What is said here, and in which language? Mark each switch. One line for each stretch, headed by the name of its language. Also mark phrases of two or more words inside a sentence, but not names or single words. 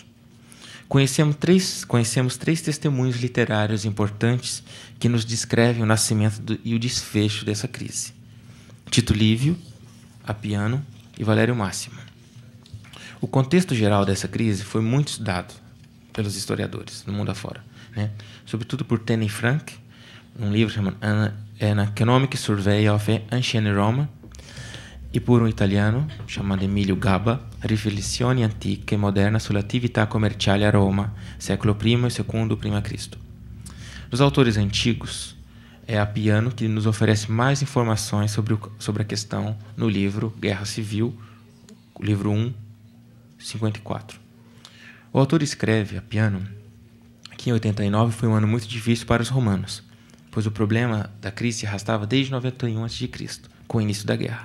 Portuguese: Conhecemos três testemunhos literários importantes que nos descrevem o nascimento e o desfecho dessa crise: Tito Livio, Apiano e Valério Máximo. O contexto geral dessa crise foi muito estudado pelos historiadores no mundo afora, sobretudo por Tene Frank, um livro chamado An Economic Survey of Ancient Rome, e por um italiano chamado Emilio Gaba, Riflessioni antiche e moderna sulla attività commerciale a Roma, século I e II p.C. Dos autores antigos, é Apiano que nos oferece mais informações sobre a questão no livro Guerra Civil, livro 1, 54. O autor escreve, Apiano, que em 89 foi um ano muito difícil para os romanos, pois o problema da crise se arrastava desde 91 a.C., com o início da guerra.